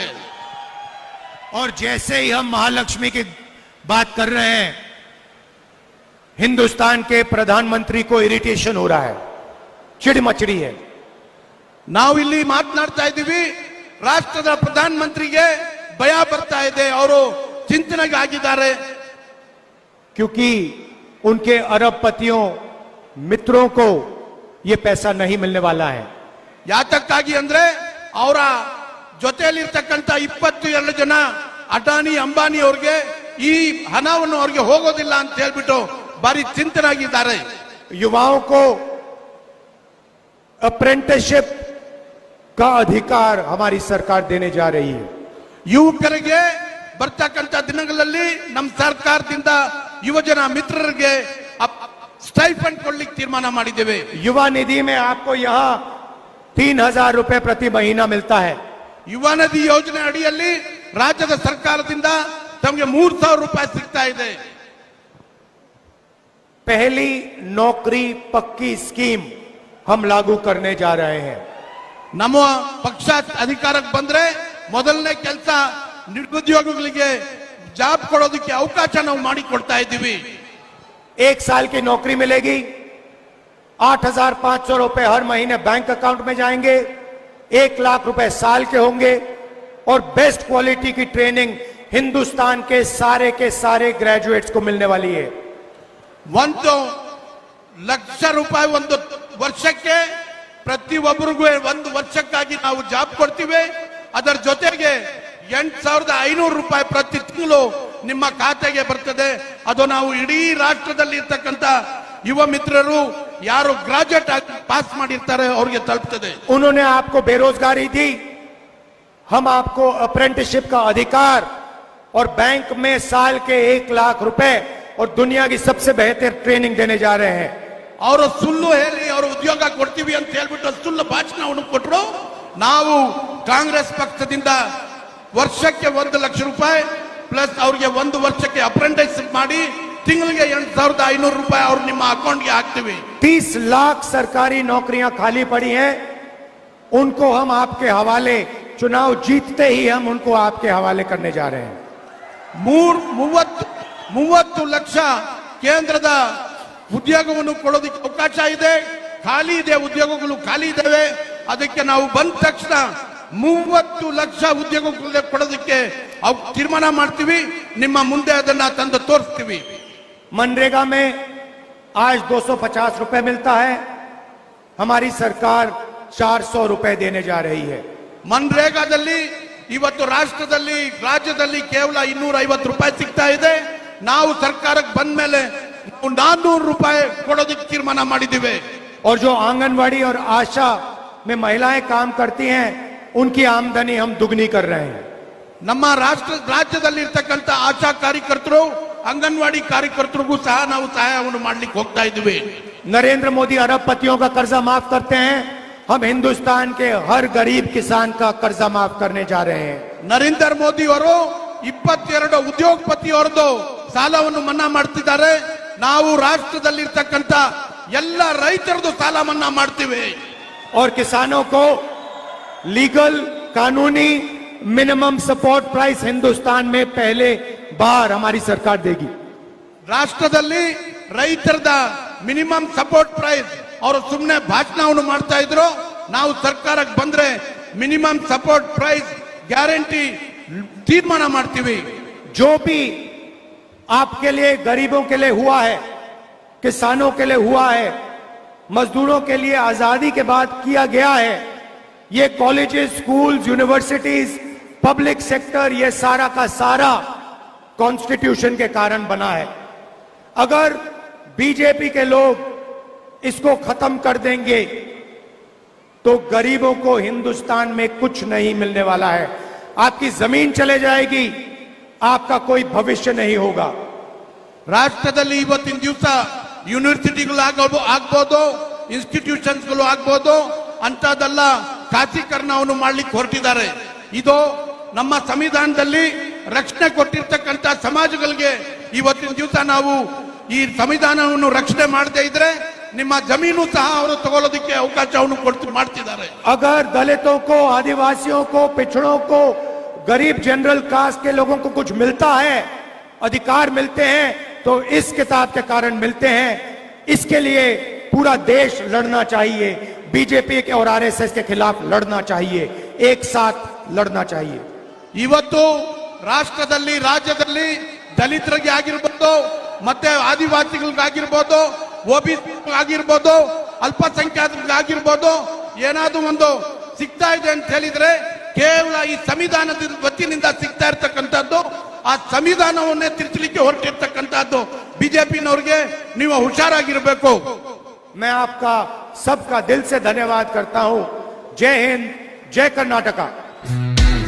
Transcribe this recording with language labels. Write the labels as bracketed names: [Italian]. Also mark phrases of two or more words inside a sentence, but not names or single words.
[Hindi] और जैसे ही हम महालक्ष्मी की बात कर रहे हैं, हिंदुस्तान के प्रधानमंत्री को इरिटेशन हो रहा है, चिड़ मचड़ी है. [Kannada] ನಾವು ಇಲ್ಲಿ ಮಾತನಾಡ್ತಾ ಇದ್ದೀವಿ, ರಾಷ್ಟ್ರದ ಪ್ರಧಾನ ಮಂತ್ರಿಗೆ ಭಯ ಬರ್ತಾ ಇದೆ, ಅವರು ಚಿಂತನೆಗೆ ಆಗಿದ್ದಾರೆ. [Hindi] क्योंकि उनके अरबपतियों मित्रों को ये पैसा नहीं मिलने वाला है. [Kannada] ಯಾತಕ್ಕಾಗಿ ಅಂದ್ರೆ ಅವರ ಜೊತೆಯಲ್ಲಿರ್ತಕ್ಕಂಥ 22 ಜನ ಅಡಾನಿ ಅಂಬಾನಿ ಅವ್ರಿಗೆ ಈ ಹಣವನ್ನು ಅವ್ರಿಗೆ ಹೋಗೋದಿಲ್ಲ ಅಂತ ಹೇಳ್ಬಿಟ್ಟು ಬಾರಿ ಚಿಂತನಾಗಿದ್ದಾರೆ. [Hindi] युवाओं को अप्रेंटिसशिप का अधिकार हमारी सरकार देने जा रही है. [Kannada] ಯುವಕರಿಗೆ ಬರ್ತಕ್ಕಂಥ ದಿನಗಳಲ್ಲಿ ನಮ್ಮ ಸರ್ಕಾರದಿಂದ ಯುವಜನ ಮಿತ್ರರಿಗೆ ಸ್ಟೈಫಂಡ್ ಕೊಡ್ಲಿಕ್ಕೆ ತೀರ್ಮಾನ ಮಾಡಿದ್ದೇವೆ. [Hindi] युवा निधि में आपको यहाँ 3,000 रुपए प्रति महीना मिलता है. [Kannada] ಯುವ ನಿಧಿ ಯೋಜನೆ ಅಡಿಯಲ್ಲಿ ರಾಜ್ಯದ ಸರ್ಕಾರದಿಂದ ತಮಗೆ 3,000 ರೂಪಾಯಿ ಸಿಗ್ತಾ ಇದೆ. [Hindi] पहली नौकरी पक्की स्कीम हम लागू करने जा रहे हैं. [Kannada] ನಮ್ಮ ಪಕ್ಷ ಅಧಿಕಾರಕ್ಕೆ ಬಂದ್ರೆ ಮೊದಲನೇ ಕೆಲಸ ನಿರುದ್ಯೋಗಿಗಳಿಗೆ ಜಾಬ್ ಕೊಡೋದಕ್ಕೆ ಅವಕಾಶ ನಾವು ಮಾಡಿಕೊಡ್ತಾ ಇದ್ದೀವಿ. [Hindi] 1 साल की नौकरी मिलेगी, 8,500 रुपए हर महीने [English] bank account [Hindi] में जाएंगे, 1 लाख रुपए साल के होंगे और [English] best quality [Hindi] की ट्रेनिंग हिंदुस्तान के सारे ग्रेजुएट्स को मिलने वाली है. [Kannada] 1 ಲಕ್ಷ ರೂಪಾಯಿ ಒಂದು ವರ್ಷಕ್ಕೆ ಪ್ರತಿಯೊಬ್ಬರಿಗೂ 1 ವರ್ಷಕ್ಕಾಗಿ ನಾವು ಜಾಬ್ ಕೊಡ್ತೀವಿ. ಅದರ ಜೊತೆಗೆ 8,500 ರೂಪಾಯಿ ಪ್ರತಿ ತಿಂಗಳು ನಿಮ್ಮ ಖಾತೆಗೆ ಬರ್ತದೆ. ಅದು ನಾವು ಇಡೀ ರಾಷ್ಟ್ರದಲ್ಲಿ ಇರ್ತಕ್ಕಂಥ ಯುವ ಮಿತ್ರರು ಯಾರು ಗ್ರಾಜುಯೇಟ್ ಆಗಿ ಪಾಸ್ ಮಾಡಿರ್ತಾರೆ ಅವ್ರಿಗೆ ತಲುಪ್ತದೆ. [Hindi] उन्होंने आपको बेरोजगारी दी, हम आपको अप्रेंटिसशिप का अधिकार और बैंक में साल के 1 लाख रुपए और दुनिया की सबसे बेहतर ट्रेनिंग देने जा रहे हैं. [Kannada] ಅವರು ಸುಳ್ಳು ಹೇಳಿ ಅವರು ಉದ್ಯೋಗ ಕೊಡ್ತೀವಿ ಅಂತ ಹೇಳ್ಬಿಟ್ಟು ಸುಳ್ಳು ಭಾಷಣವನ್ನು ಕೊಟ್ಟರು. ನಾವು ಕಾಂಗ್ರೆಸ್ ಪಕ್ಷದಿಂದ ವರ್ಷಕ್ಕೆ 1 ಲಕ್ಷ ರೂಪಾಯಿ ಪ್ಲಸ್ ಅವ್ರಿಗೆ 1 ವರ್ಷಕ್ಕೆ ಅಪ್ರೆಂಟಿಸ್ಶಿಪ್ ಮಾಡಿ ತಿಂಗಳಿಗೆ 8,500 ರೂಪಾಯಿ ಅವ್ರು ನಿಮ್ಮ ಅಕೌಂಟ್ಗೆ ಹಾಕ್ತೀವಿ. [Hindi] 30 लाख सरकारी नौकरियां खाली पड़ी हैं, उनको हम आपके हवाले चुनाव जीतते ही हम उनको आपके हवाले करने जा रहे हैं। [Kannada] 30 ಲಕ್ಷ ಕೇಂದ್ರದ ಉದ್ಯೋಗವನ್ನು ಕೊಡೋದಕ್ಕೆ ಅವಕಾಶ ಇದೆ. ಖಾಲಿ ಇದೆ, ಉದ್ಯೋಗಗಳು ಖಾಲಿ ಇದ್ದಾವೆ. ಅದಕ್ಕೆ ನಾವು ಬಂದ ತಕ್ಷಣ 30 ಲಕ್ಷ ಉದ್ಯೋಗಗಳು ಕೊಡೋದಕ್ಕೆ ತೀರ್ಮಾನ ಮಾಡ್ತೀವಿ. ನಿಮ್ಮ ಮುಂದೆ ಅದನ್ನ ತಂದು ತೋರಿಸ್ತೀವಿ. [Hindi] मनरेगा में आज 250 रुपए मिलता है, हमारी सरकार 400 रुपए देने जा रही है। [Kannada] ಮನ್ರೇಗಾದಲ್ಲಿ ಇವತ್ತು ರಾಜ್ಯದಲ್ಲಿ ಕೇವಲ 250 ರೂಪಾಯಿ ಸಿಗ್ತಾ ಇದೆ. ನಾವು ಸರ್ಕಾರಕ್ಕೆ ಬಂದ ಮೇಲೆ 400 ರೂಪಾಯಿ ಕೊಡೋದಕ್ಕೆ ತೀರ್ಮಾನ ಮಾಡಿದ್ದೀವಿ. [Hindi] और जो आंगनवाड़ी और आशा में महिलाएं काम करती हैं, उनकी आमदनी हम दुगनी कर रहे हैं। [Kannada] ನಮ್ಮ ರಾಜ್ಯದಲ್ಲಿ ಇರ್ತಕ್ಕಂಥ ಆಶಾ ಕಾರ್ಯಕರ್ತರು, ಅಂಗನವಾಡಿ ಕಾರ್ಯಕರ್ತರಿಗೂ ಸಹ ನಾವು ಸಹಾಯವನ್ನು ಮಾಡ್ಲಿಕ್ಕೆ ಹೋಗ್ತಾ ಇದ್ದೀವಿ. [Hindi] नरेंद्र मोदी अरबपतियों का कर्जा माफ करते हैं, हम हिंदुस्तान के हर गरीब किसान का कर्जा माफ करने जा रहे हैं। [Kannada] ನರೇಂದ್ರ ಮೋದಿ ಅವರು 22 ಉದ್ಯೋಗಪತಿಯವರದು ಸಾಲವನ್ನು ಮನ್ನಾ ಮಾಡ್ತಿದ್ದಾರೆ. ನಾವು ರಾಷ್ಟ್ರದಲ್ಲಿರ್ತಕ್ಕಂಥ ಎಲ್ಲ ರೈತರದು ಸಾಲ ಮನ್ನಾ ಮಾಡ್ತೀವಿ. [Hindi] और किसानों को लीगल कानूनी [English] minimum support price [Hindi] हिंदुस्तान में पहले बार हमारी सरकार देगी। [Kannada] ರಾಷ್ಟ್ರದಲ್ಲಿ ರೈತರದ [English] minimum support price [Kannada] ಅವರು ಸುಮ್ಮನೆ ಭಾಷಣವನ್ನು ಮಾಡ್ತಾ ಇದ್ರು. ನಾವು ಸರ್ಕಾರಕ್ಕೆ ಬಂದ್ರೆ [English] minimum support price guarantee [Kannada] ತೀರ್ಮಾನ ಮಾಡ್ತೀವಿ. [Hindi] जो भी आपके लिए, गरीबों के लिए हुआ है, किसानों के लिए हुआ है, मजदूरों के लिए आजादी के बाद किया गया है, ये [English] colleges, schools, universities, public sector, [Hindi] ये सारा का सारा कॉन्स्टिट्यूशन के कारण बना है। अगर बीजेपी के लोग इसको खत्म कर देंगे तो गरीबों को हिंदुस्तान में कुछ नहीं मिलने वाला है। आपकी जमीन चले जाएगी, आपका कोई भविष्य नहीं होगा। [Kannada] ರಾಷ್ಟ್ರದಲ್ಲಿ ಇವತ್ತಿನ ದಿವಸ ಯೂನಿವರ್ಸಿಟಿಗಳು ಆಗ್ಬೋದು, ಇನ್ಸ್ಟಿಟ್ಯೂಷನ್ಸ್ಗಳು ಆಗ್ಬೋದು, ಅಂತದೆಲ್ಲ ಖಾಸೀಕರಣವನ್ನು ಮಾಡ್ಲಿಕ್ಕೆ ಹೊರಟಿದ್ದಾರೆ. ಇದು ನಮ್ಮ ಸಂವಿಧಾನದಲ್ಲಿ ರಕ್ಷಣೆ ಕೊಟ್ಟಿರ್ತಕ್ಕಂಥ ಸಮಾಜಗಳಿಗೆ ಇವತ್ತಿನ ದಿವಸ ನಾವು ಈ ಸಂವಿಧಾನವನ್ನು ರಕ್ಷಣೆ ಮಾಡದೇ ಇದ್ರೆ ನಿಮ್ಮ ಜಮೀನು ಸಹ ಅವರು ತಗೊಳ್ಳೋದಕ್ಕೆ ಅವಕಾಶವನ್ನು ಮಾಡ್ತಿದ್ದಾರೆ. [Hindi] अगर दलितों को, आदिवासियों को, पिछड़ों को, गरीब जनरल कास्ट के लोगों को कुछ मिलता है, अधिकार मिलते हैं, तो इस किताब के कारण मिलते हैं। इसके लिए पूरा देश लड़ना चाहिए, बीजेपी के और आरएसएस के खिलाफ लड़ना चाहिए, एक साथ लड़ना चाहिए। [Kannada] ಇವತ್ತು ರಾಷ್ಟ್ರದಲ್ಲಿ, ರಾಜ್ಯದಲ್ಲಿ ದಲಿತರಿಗೆ ಆಗಿರ್ಬೋದು, ಮತ್ತೆ ಆದಿವಾಸಿಗಳಿಗಾಗಿರ್ಬೋದು, ಓಬಿಸಿ ಆಗಿರ್ಬೋದು, ಅಲ್ಪಸಂಖ್ಯಾತರಿಗಾಗಿರ್ಬೋದು, ಏನಾದ್ರೂ ಒಂದು ಸಿಗ್ತಾ ಇದೆ ಅಂತ ಹೇಳಿದ್ರೆ ಕೇವಲ ಈ ಸಂವಿಧಾನದ ವತಿಯಿಂದ ಸಿಗ್ತಾ ಇರ್ತಕ್ಕಂಥದ್ದು. ಆ ಸಂವಿಧಾನವನ್ನೇ ತಿರ್ಚಲಿಕ್ಕೆ ಹೊರಟಿರ್ತಕ್ಕಂಥದ್ದು ಬಿಜೆಪಿನವ್ರಿಗೆ. ನೀವು ಹುಷಾರಾಗಿರ್ಬೇಕು. [Hindi] मैं आपका सबका दिल से धन्यवाद करता हूं। जय हिंद, जय कर्नाटका।